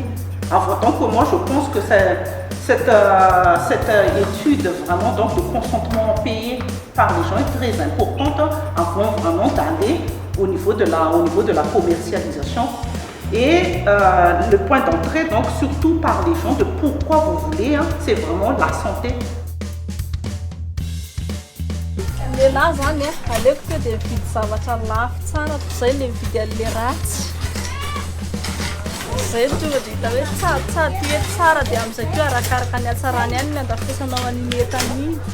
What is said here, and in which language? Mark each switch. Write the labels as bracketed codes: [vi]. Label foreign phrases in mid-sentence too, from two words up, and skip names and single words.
[fr] Alors donc moi je pense que cette étude vraiment donc de consentement payé par les gens est très importante avant vraiment d'aller au niveau de la commercialisation. Et le point d'entrée donc surtout par les gens de pourquoi vous voulez, c'est vraiment la santé. [mg] Lehilahy zany aleoko tonga dia mividy zavatra lafo tsara toy izay ilay mividy an'ilay ratsy. Izay tonga dia hita hoe tsara ty hoe tsara dia amin'izay koa arakaraka ny hatsarany ihany ny andafisanao an'iny entan'iny.